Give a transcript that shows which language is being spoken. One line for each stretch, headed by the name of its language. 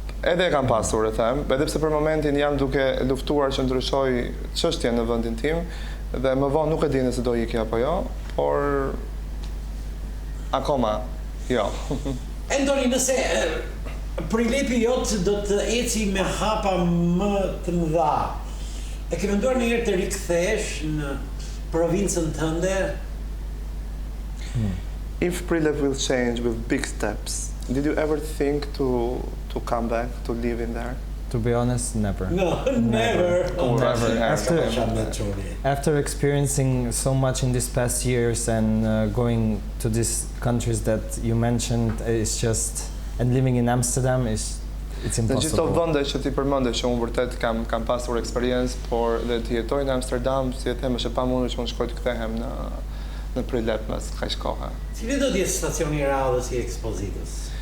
Albanian: Edhe e kam pasur, e them, edhe pse për momentin jam duke luftuar që ndryshoj çështjen në vendin tim dhe më vonë nuk e di nëse do ikja apo jo, por akoma jo. Anthony, nëse Prilepi jot do të eci me hapa më të mëdha, e ke menduar ndonjëherë të rikthesh në provincën tënde?
English: If Prilep will change with big steps, did you ever think to come back, to live in there? To be honest, never. No, never. Never. After After experiencing so much in these past years and going to these countries that you mentioned, it's just, and living in Amsterdam it's
Albanian: Në gjithë këto
English: impossible.
Albanian: vende që ti përmende që unë vërtet kam pasur eksperiencë, por dhe të jetoj në Amsterdam, si e them, është e pamundur që unë shkoj të kthehem në Prilep mes kaq kohe. Cili do të jetë stacioni i radhës i ekspozitës?